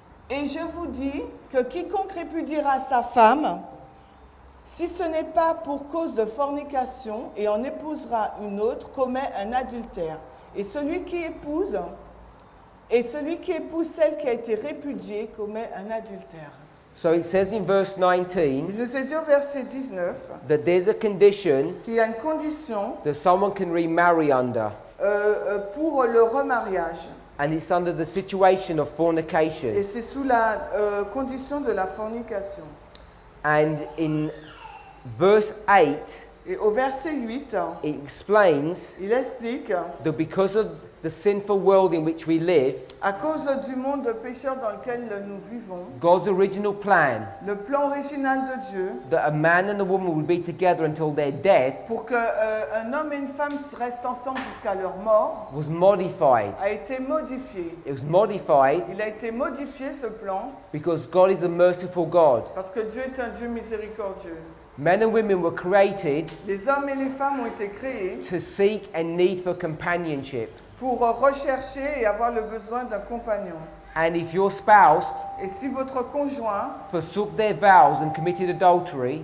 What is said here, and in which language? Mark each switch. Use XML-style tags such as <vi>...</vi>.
<fr>Et je vous dis que quiconque répudiera sa femme, si ce n'est pas pour cause de fornication, et en épousera une autre, commet un adultère. Et celui qui épouse celle qui a été répudiée commet un adultère.</fr> <en>So it says in verse 19</en> <fr>Il nous est dit au verset 19</fr> <en>that there's a condition</en> <fr>qu'il y a une condition</fr> <en>that someone can remarry under,</en> <fr>pour le remariage.</fr> <en>and it's under the situation of</en> <fr>Et</fr> <en>fornication.</en> <fr>c'est sous la condition de la fornication.</fr> <en>And in verse 8,</en> <fr>Et au verset 8,</fr> <en>it explains</en> <fr>il explique,</fr> <en>that because of the sinful world in which we live,</en> <fr>à cause du monde pécheur dans lequel nous vivons,</fr> <en>God's original plan</en> <fr>le plan original de Dieu,</fr> <en>that a man and a woman would be together until their death</en> <fr>pour qu'un homme et une femme restent ensemble jusqu'à leur mort,</fr> <en>was modified.</en> <fr>a été modifié.</fr> <en>It was modified</en> <fr>Il a été modifié, ce plan,</fr> <en>because God is a merciful God.</en> <fr>parce que Dieu est un Dieu miséricordieux.</fr> <en>Men and women were created</en> <fr>Les hommes et les femmes ont été créés</fr> <en>to seek and need for companionship.</en> <fr>pour rechercher et avoir le besoin d'un compagnon.</fr> <en>And if your spouse</en> <fr>Et si votre conjoint</fr> <en>forsook their vows and committed adultery,</en>